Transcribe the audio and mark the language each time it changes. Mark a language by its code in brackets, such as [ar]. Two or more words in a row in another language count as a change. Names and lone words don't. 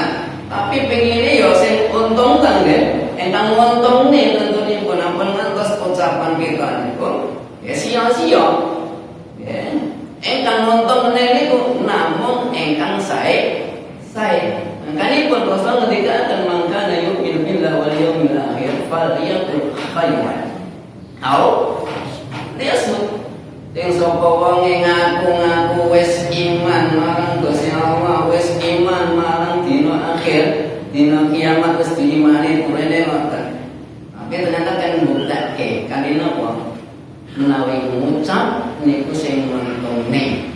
[jv] Tapi pengine ya sing untung kan nggih. Engkang nguntungne tentunipun ampun ngantos ucapan kita niku ya sia-sia. Ya. Engkang nguntung niku namung engkang sae. Mangkanipun Rasul ngendikaken mangkana [ar] يؤمن بالله واليوم الآخر فليقل خيرا. Liyasmut. [jv] Sing sapa wong ngaku-ngaku wis iman marang Gusti Allah, wis iman marang dina akhir, dina kiamat wis diimani turene ngoten. Tapi ternyata kan mbuktekke kanthi napa? Menawi ngucap niku sing mentungne.